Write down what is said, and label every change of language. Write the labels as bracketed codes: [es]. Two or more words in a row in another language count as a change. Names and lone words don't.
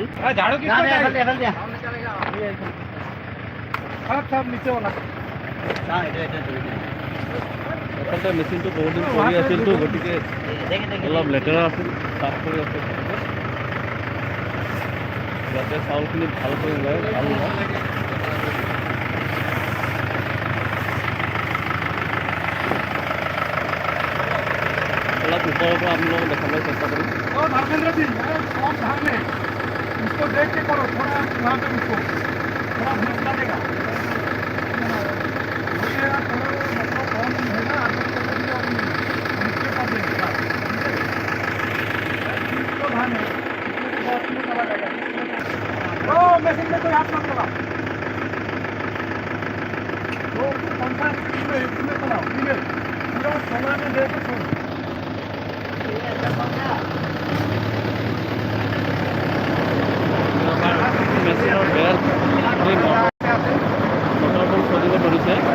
[hi] झाड़ू किसको चाहिए सब नीचे वाला [as] আচলতে মেচিনটো বহুত দিন পৰি আছিলতো গতিকে অলপ লেতেৰা আছিল চাফ কৰি আছে যাতে চাউলখিনি ভালকৈ ওলায় ভাল ওলায় অলপ ওপৰৰ পৰা আপোনালোকক দেখাবলৈ চেষ্টা কৰিম [hi] धर्मेंद्र जी कौन धान है इसको देख के करो थोड़ा वहाँ पे इसको थोड़ा भूसा देगा कौन है ना धान है ओ मशीन में कोई हाथ मत लगा वो कौन सा इसमें चलाओ पूरा सोना में दे के छोड़ो [as] মেচিনৰ বেল মটৰবোৰ চলিব ধৰিছে